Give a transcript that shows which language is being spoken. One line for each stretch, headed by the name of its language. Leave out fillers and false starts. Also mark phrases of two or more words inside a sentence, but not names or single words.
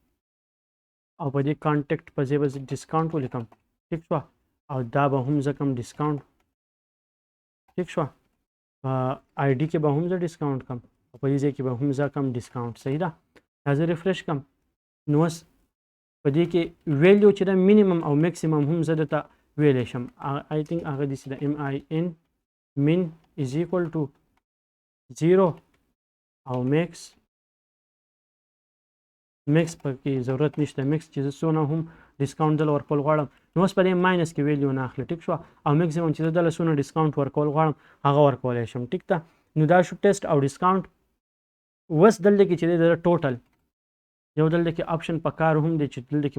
Pashto: او په دې کانټیکټ په ځای به زه ډسکاونټ ولیکم ټیک شوه او دا به هم زه کم ډسکاونټ ټیک شوه آی ډي کې به هم زه ډسکاونټ کم او په دې ځای کې به هم زه کم ډسکاونټ صحیح ده دا زه ریفریش کم نو اوس په دې کې ویلیو چې ده مینیمم او میکسیمم هم زه درته ویلی شم
English: I think
Pashto: هغه داسې ده
English: MIN min is equal to 0
Pashto: او میکس پکې ضرورت نشته میکس چې زه څونه هم ډسکاونټ دله ورکول غواړم نو اوس په دې ماینس کې ویلیو نه اخلي ټیک شوه او میکسیمم چې زه دله څونه ډسکاونټ ورکول غواړم هغه ورکولی شم ټیک ده نو دا شو ټیسټ او ډسکاونټ اوس دلته کې چې دی د ټوټل یو دلته کې آپشن په کار هم دی چې دلته کې